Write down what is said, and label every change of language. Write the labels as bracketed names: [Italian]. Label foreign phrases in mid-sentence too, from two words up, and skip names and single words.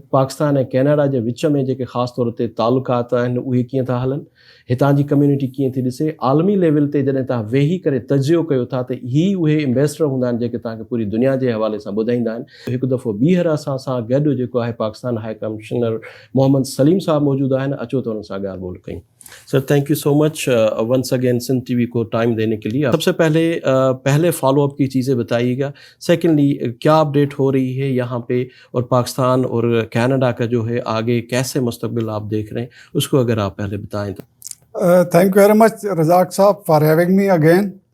[Sindhi] पाकिस्तान ऐं कैनेडा जे विच में जेके ख़ासि तौर ते तालुकात आहिनि उहे कीअं था हलनि, हितां जी कम्यूनिटी कीअं थी ॾिसे, आलमी लेवल ते जॾहिं तव्हां वेही करे तजियो कयो था त ही उहे इन्वेस्टर हूंदा आहिनि जेके तव्हांखे पूरी दुनिया जे हवाले सां ॿुधाईंदा आहिनि। हिकु दफ़ो ॿीहर असां सां गॾु जेको आहे पाकिस्तान [English] High Commissioner [Sindhi] मोहम्मद सलीम साहब मौजूदु आहिनि। अचो त हुन सां ॻाल्हि ॿोल कयूं। [English] सर, thank you so much once again [Urdu] سندھ ٹی وی کو ٹائم دینے کے لیے. سب سے پہلے فالو اپ کی چیزیں بتائیے گا۔ سیکنڈلی، کیا اپڈیٹ ہو رہی ہے یہاں پہ، اور پاکستان اور کینیڈا کا جو ہے آگے کیسے مستقبل آپ دیکھ رہے ہیں، اس کو اگر آپ پہلے بتائیں تو. [English] thank you very much Razzaq Sahab for having me again.